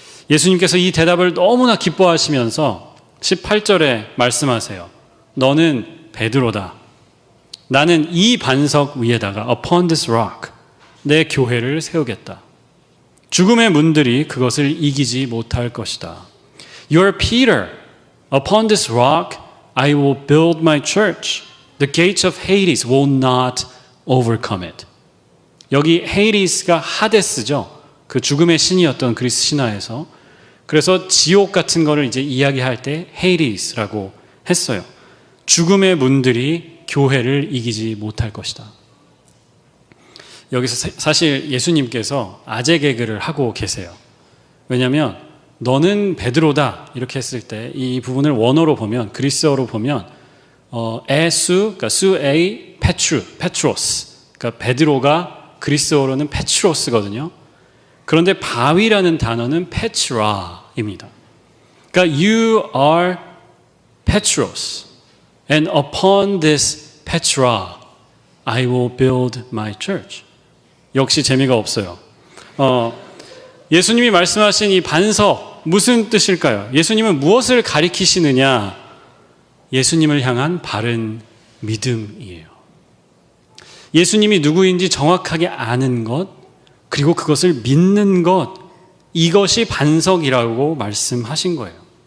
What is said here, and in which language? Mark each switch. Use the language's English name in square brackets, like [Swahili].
[Korean] 예수님께서 이 대답을 너무나 기뻐하시면서 18절에 말씀하세요. 너는 베드로다. 나는 이 반석 위에다가 [English] upon this rock [Korean] 내 교회를 세우겠다. 죽음의 문들이 그것을 이기지 못할 것이다. [English] You are Peter. Upon this rock I will build my church. The gates of Hades will not overcome it. [Korean] 여기 헤이디스가 하데스죠. 그 죽음의 신이었던 그리스 신화에서. 그래서 지옥 같은 거를 이제 이야기할 때 헤이디스라고 했어요. 죽음의 문들이 교회를 이기지 못할 것이다. 여기서 사실 예수님께서 아재 개그를 하고 계세요. 왜냐하면 너는 베드로다 이렇게 했을 때 이 부분을 원어로 보면 그리스어로 보면 에수, 그러니까 수에이 페트로스, 그러니까 베드로가 그리스어로는 페트로스거든요. 그런데 바위라는 단어는 페트라입니다. 그러니까 [English] you are Petros, and upon this Petra I will build my church. [Korean] 역시 재미가 없어요. 예수님이 말씀하신 이 반석 무슨 뜻일까요? 예수님은 무엇을 가리키시느냐? 예수님을 향한 바른 믿음이에요. 예수님이 누구인지 정확하게 아는 것, 그리고 그것을 믿는 것, 이것이 반석이라고 말씀하신 거예요.